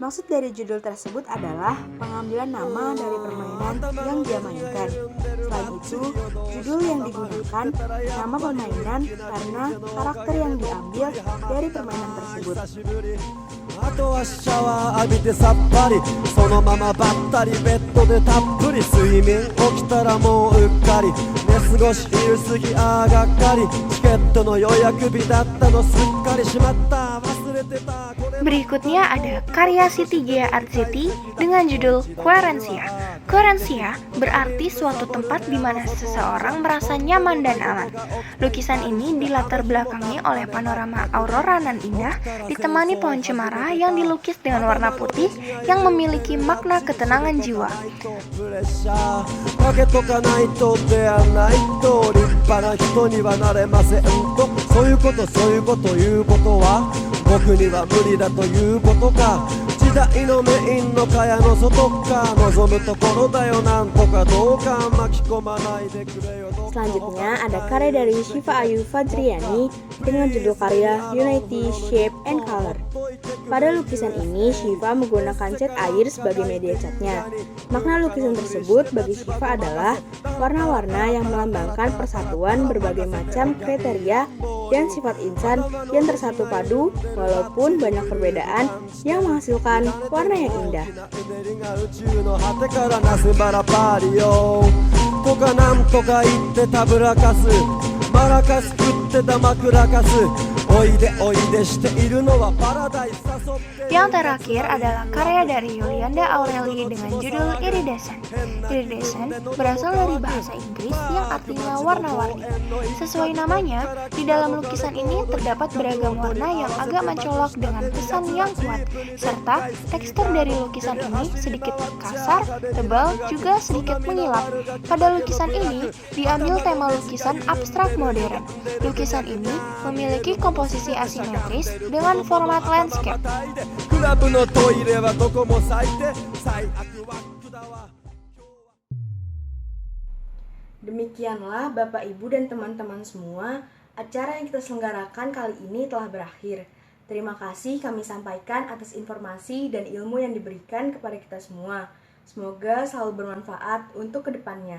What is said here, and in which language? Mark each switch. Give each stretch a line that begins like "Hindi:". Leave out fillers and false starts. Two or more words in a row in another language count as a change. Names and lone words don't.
Indonesian: Maksud dari judul tersebut adalah pengambilan nama dari permainan yang dia mainkan. Selain itu, judul yang digunakan nama permainan karena karakter yang diambil dari permainan tersebut.
Japanese: あとはシャワー浴びてさっぱりそのままばったりベッドでたっぷり睡眠起きたらもううっかり寝過ごし昼過ぎあーがっかりチケットの予約日だったのすっかりしまった忘れてたこれ
Indonesian: Berikutnya ada karya Siti Jaya Art City dengan judul Querencia. Querencia berarti suatu tempat di mana seseorang merasa nyaman dan aman. Lukisan ini dilatar belakangi oleh panorama aurora nan indah, ditemani pohon cemara yang dilukis dengan warna putih yang memiliki makna ketenangan jiwa.
Japanese: プレッシャーかけとかないと出会わないと立派な人にはなれませんとそういうこということは僕には無理だということか時代のメインの蚊帳の外か望むところだよなんとかどうか巻き込まないでくれよ
Indonesian: Selanjutnya ada karya dari Syifa Ayu Fajriani dengan judul karya Unity, Shape, and Color. Pada lukisan ini, Syifa menggunakan cat air sebagai media catnya. Makna lukisan tersebut bagi Syifa adalah warna-warna yang melambangkan persatuan berbagai macam kriteria dan sifat insan yang tersatu padu walaupun banyak perbedaan yang menghasilkan warna yang indah.
Japanese: とかなんとか言ってたぶらかすマラカス食ってた枕かすおいでおいでしているのはパラダイス誘って
Indonesian: Yang terakhir adalah karya dari Yulianda Aureli dengan judul Iridescent. Iridescent berasal dari bahasa Inggris yang artinya warna-warni. Sesuai namanya, di dalam lukisan ini terdapat beragam warna yang agak mencolok dengan kesan yang kuat, serta tekstur dari lukisan ini sedikit kasar, tebal, juga sedikit mengilap. Pada lukisan ini diambil tema lukisan abstrak modern. Lukisan ini memiliki komposisi asimetris dengan format landscape.
Japanese: クラブのトイレはどこも最低最悪はくだわ
Indonesian: Demikianlah Bapak Ibu dan teman-teman semua, acara yang kita selenggarakan kali ini telah berakhir. Terima kasih kami sampaikan atas informasi dan ilmu yang diberikan kepada kita semua. Semoga selalu bermanfaat untuk kedepannya.